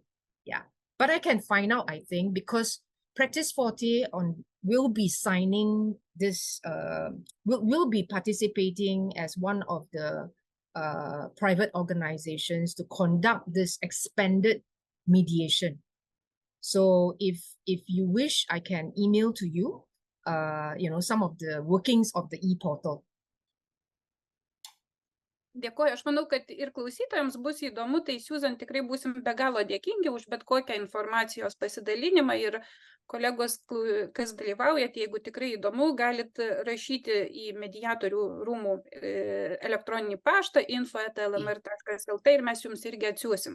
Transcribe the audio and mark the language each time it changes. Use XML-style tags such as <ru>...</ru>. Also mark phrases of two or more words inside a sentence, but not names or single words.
<en>Yeah, but I can find out, I think, because Practice Forte will be signing this, will be participating as one of the private organizations to conduct this expanded mediation. So if you wish, I can email to you, some of the workings of the e-portal.</en> <lt>Dėkuoju. Aš manau, kad ir klausytojams bus įdomu, tai Susan tikrai būsim be galo dėkingi už bet kokią informacijos pasidalinimą ir kolegos, kas dalyvaujat, jeigu tikrai įdomu, galit rašyti į mediatorių rūmų elektroninį paštą info@lmr.lt ir mes jums irgi atsiųsim.</lt>